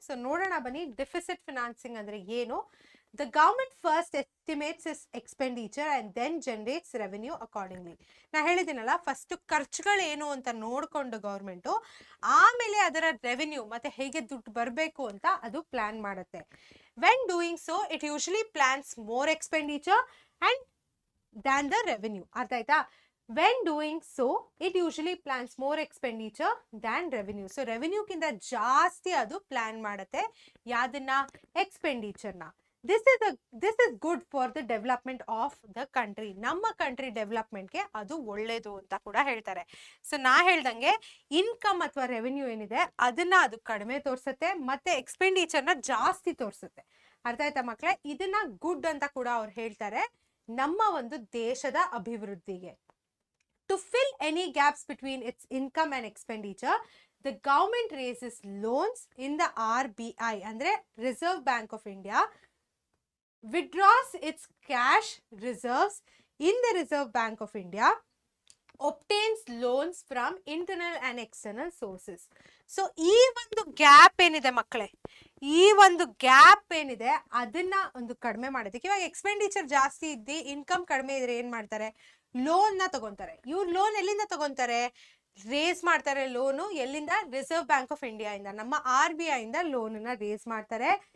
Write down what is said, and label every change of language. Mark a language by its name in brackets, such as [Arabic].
[Kannada] So ನೋಡೋಣ ಬನ್ನಿ deficit financing ಅಂದ್ರೆ ಏನು. [English] The government first estimates is expenditure and then generates revenue accordingly. [Kannada] ನಾ ಹೇಳಿದ್ದೀನಲ್ಲ ಫಸ್ಟ್ ಖರ್ಚುಗಳೇನು ಅಂತ ನೋಡ್ಕೊಂಡು ಗೌರ್ಮೆಂಟು ಆಮೇಲೆ ಅದರ ರೆವೆನ್ಯೂ ಮತ್ತೆ ಹೇಗೆ ದುಡ್ಡು ಬರಬೇಕು ಅಂತ ಅದು ಪ್ಲಾನ್ ಮಾಡುತ್ತೆ. [English] When doing so it usually plans more expenditure and than the revenue. [Kannada] ಅರ್ಥ ಆಯ್ತಾ. [English] When doing so, it usually plans more expenditure than revenue. [Kannada] So revenue ಕಿಂತ ಜಾಸ್ತಿ ಅದು ಪ್ಲಾನ್ ಮಾಡುತ್ತೆ ಯಾವ್ದನ್ನ, ಎಕ್ಸ್ಪೆಂಡಿಚರ್ನ. [English] This is good for the development of the country. [Kannada] ನಮ್ಮ country ಡೆವಲಪ್ಮೆಂಟ್ಗೆ ಅದು ಒಳ್ಳೇದು ಅಂತ ಕೂಡ ಹೇಳ್ತಾರೆ. ಸೊ ನಾ ಹೇಳ್ದಂಗೆ ಇನ್ಕಮ್ ಅಥವಾ ರೆವೆನ್ಯೂ ಏನಿದೆ ಅದನ್ನ ಅದು ಕಡಿಮೆ ತೋರಿಸುತ್ತೆ, ಮತ್ತೆ ಎಕ್ಸ್ಪೆಂಡಿಚರ್ನ ಜಾಸ್ತಿ ತೋರಿಸುತ್ತೆ. ಅರ್ಥ ಆಯ್ತಾ ಮಕ್ಕಳೇ? ಇದನ್ನ ಗುಡ್ ಅಂತ ಕೂಡ ಅವ್ರು ಹೇಳ್ತಾರೆ ನಮ್ಮ ಒಂದು ದೇಶದ ಅಭಿವೃದ್ಧಿಗೆ. [English] To fill any gaps between its income and expenditure, the government raises loans in the RBI, andre Reserve Bank of India, withdraws its cash reserves in the Reserve Bank of India, obtains loans from internal and external sources. [Kannada] So ಈ ಒಂದು gap ಏನಿದೆ ಮಕ್ಕಳೇ, ಈ ಒಂದು gap ಏನಿದೆ ಅದನ್ನ ಒಂದು ಕಡಿಮೆ ಮಾಡೋದಕ್ಕೆ, ಇವಾಗ ಎಕ್ಸ್ಪೆಂಡಿಚರ್ ಜಾಸ್ತಿ ಇದ್ದು ಇನ್ಕಮ್ ಕಡಿಮೆ ಇದ್ರೆ ಏನ್ ಮಾಡ್ತಾರೆ, ಲೋನ್ ನ ತಗೊಂತಾರೆ. ಇವ್ರು ಲೋನ್ ಎಲ್ಲಿಂದ ತಗೊಂತಾರೆ, ರೇಸ್ ಮಾಡ್ತಾರೆ ಲೋನು ಎಲ್ಲಿಂದ, ರಿಸರ್ವ್ ಬ್ಯಾಂಕ್ ಆಫ್ ಇಂಡಿಯಾ ಇಂದ, ನಮ್ಮ RBI ಇಂದ ಲೋನ್ ನ ರೇಸ್ ಮಾಡ್ತಾರೆ.